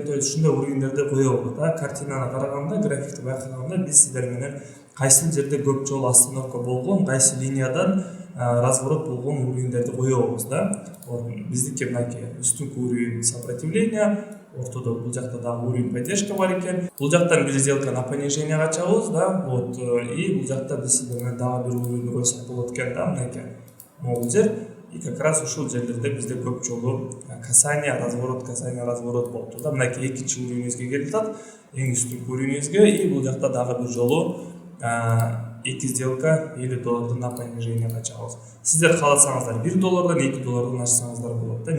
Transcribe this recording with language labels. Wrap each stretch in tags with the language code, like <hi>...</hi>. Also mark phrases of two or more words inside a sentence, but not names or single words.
<ru>То есть</ru> <ky>ушундай уровеньдерди коебуз да. Картинаны караганда, графикти байкаганда биз сиздер менен кайсы жерде көп жолу остановка болгон, кайсы линиядан разворот болгон уровеньдерди коебуз да. Биздики мынакей үстүнкү</ky> <ru>уровень сопротивления,</ru> <ky>ортодо бул жакта дагы</ky> <ru>уровень поддержка</ru> <ky>бар экен. Бул жактан биз</ky> <ru>сделка на понижение</ru> <ky>ачабыз да. И бул жакта биз сиздер менен дагы бир уровень койсок болот экен да. Мынакей могул жер.</ky> <ru>И как раз</ru> <ky>ушул жерлерде бизде көп жолу</ky> <ru>касание, разворот</ru> <ky>болуптур да. Мынакей экинчи уровеньибизге келип атат, эң үстүнкү уровеньибизге. И бул жакта дагы бир жолу 2</ky> <ru>сделка $50 на понижение</ru> <ky>ачабыз. Сиздер кааласаңыздар $1, $2 ачсаңыздар болот да.</ky>